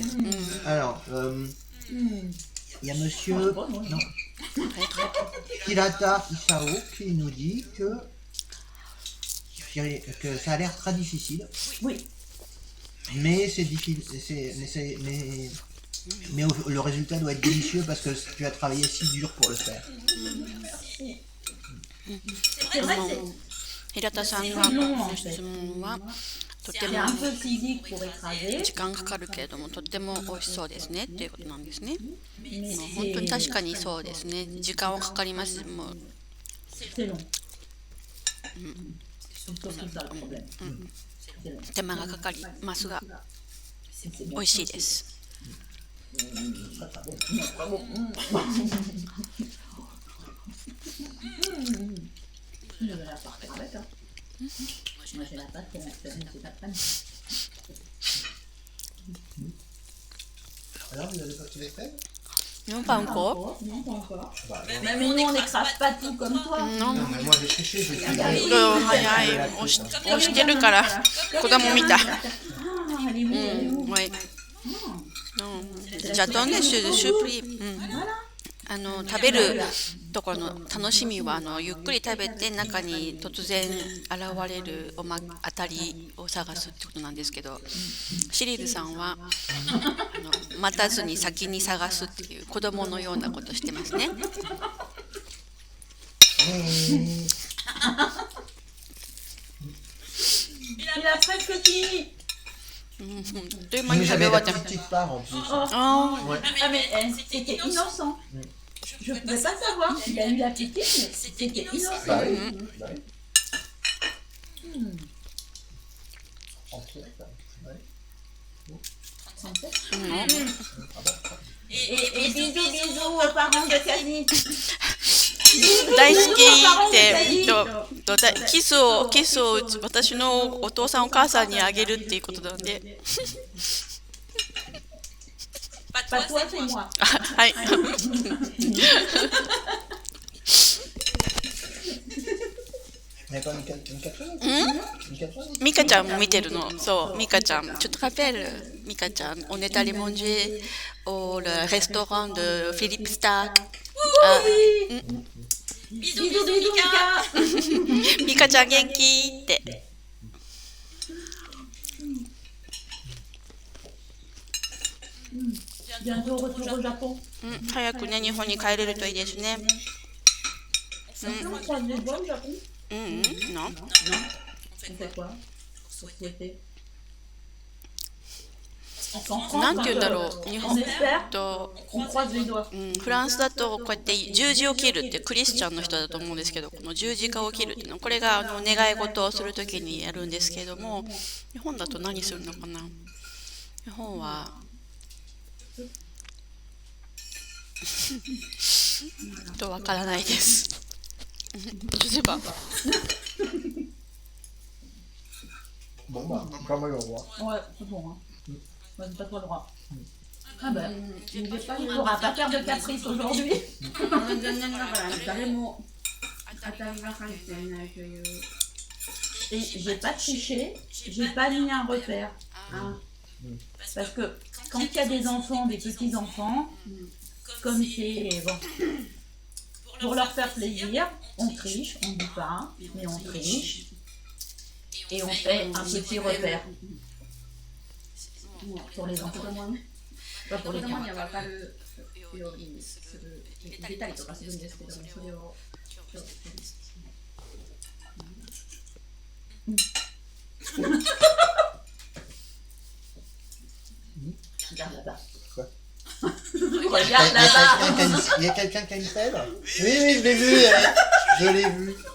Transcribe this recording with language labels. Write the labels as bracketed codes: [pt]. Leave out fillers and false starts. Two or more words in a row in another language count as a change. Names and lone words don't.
[fr] Alors, il y a monsieur non, Hirata Isao qui nous dit que ça a l'air très difficile. Oui. Mais c'est difficile. Mais le résultat doit être délicieux parce que tu as travaillé si dur pour le faire. C'est vrai que [ja] 平田さんがの質問はとて [fr] c'est [ja] も [fr] un peu physique pour écraser. [ja] 時間かかるけれどもとっても美味しそうですねっていうことなんですね。 [fr] Mais [ja] 本当に確かにそうですね。時間はかかります。もう [fr] c'est long. C'est surtout ça le problème. C'est long. [ja] 手間がかかりますが [fr] C'est [ja] 美味しいです。 [fr] Il va la partir avec, hein. Moi j'ai la pâte pour mercredi, c'est pas de Alors, vous avez sorti les fèves? Non, pas encore. Non, pas encore. Bah, Même nous, on n'écrase pas tout comme toi. Non. non, mais moi j'ai cherché, je suis [ja] 早い。押してるから子供みたい。 [fr] Ah, elle est où, elle est où? Ouais. J'attendais ce surpris. [ja] 食べるところの楽しみはゆっくり食べて中に突然現れる当たりを探すってことなんですけど、シリルさんは待たずに先に探すっていう子供のようなことしてますね。 [fr] Il a presque fini. [ja] という間に [fr] Mais [ja] 食べ終 [fr] j'avais [ja] わ [fr] la [ja] って [fr] petite part en plus. [ja] あ [fr] Ouais. Ah mais c'était innocent. Je ne pouvais pas savoir. Il a eu la petite, mais c'était innocent. Bah oui. Bah oui. En fait, ouais. Et bisous, bisous aux parents de Camille. [ja] 大好きってキスを私のお父さんお母さんにあげるっていうことなので [fr] Pas toi, c'est moi. [ja] はい [fr] Mais quoi, Mika [ja] ミカちゃんも見てるの。そう、ミカちゃん。 [fr] Tu te rappelles, ミカちゃん On est allé manger au restaurant de Philippe Stark. Bisous, bisous, Mika. [ja] ミカちゃん元気って。 [fr] Bientôt retour au Japon. [ja] 早くね、日本に帰れるといいですね。 [fr] On croise les doigts au Japon. Non. On fait quoi? souhaiter. [ja] なんて言うんだろう、日本 [fr] On espère, [ja] と、 [fr] on croise les doigts. [ja] フランスだとこうやって十字を切るってクリスチャンの人だと思うんですけど、この十字架を切るっていうの、これが願い事をするときにやるんですけども、日本だと何するのかな。日本はわからないです。 [fr] Je sais pas. Bon, bah, quand même, au revoir. Ouais, c'est bon. Hein. Bah, c'est pas trop le droit. Ah bah, tu ne pourras pas faire de caprice aujourd'hui. [ja] 残念ながら誰も当たりが入っていないという。 [fr] Et j'ai pas triché, j'ai pas mis un repère. Ah. Parce que quand il y a des enfants, des petits-enfants, comme c'est bon, pour leur faire plaisir, on triche, on ne dit pas, mais on triche. Et on fait un petit repère pour les enfants. Pas pour [ja] 子 [fr] les [ja] 供 [fr] parents. [ja] には分かるようにする、入れたりとかするんですけども、それを今日 [fr] Regarde là-bas. Quoi? Regarde là-bas. Il y a quelqu'un qui a une pelle? Oui, oui, je l'ai vu, je l'ai vu.